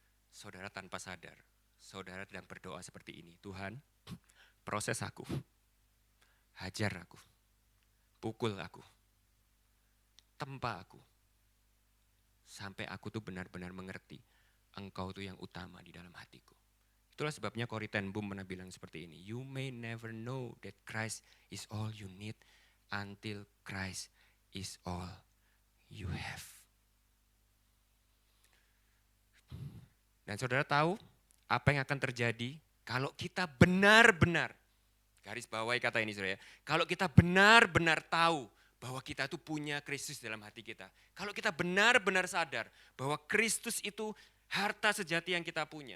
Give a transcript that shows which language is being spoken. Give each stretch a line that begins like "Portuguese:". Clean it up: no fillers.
Indonesian: Saudara tanpa sadar, saudara sedang berdoa seperti ini. Tuhan, proses aku, hajar aku, pukul aku, tempa aku, sampai aku tuh benar-benar mengerti engkau tuh yang utama di dalam hatiku. Itulah sebabnya Corrie ten Boom pernah bilang seperti ini.
English: You may never know that Christ is all you need until Christ is all you have.
Indonesian: Dan saudara tahu apa yang akan terjadi kalau kita benar-benar, garis bawahi kata ini saudara ya, kalau kita benar-benar tahu bahwa kita itu punya Kristus dalam hati kita. Kalau kita benar-benar sadar bahwa Kristus itu harta sejati yang kita punya.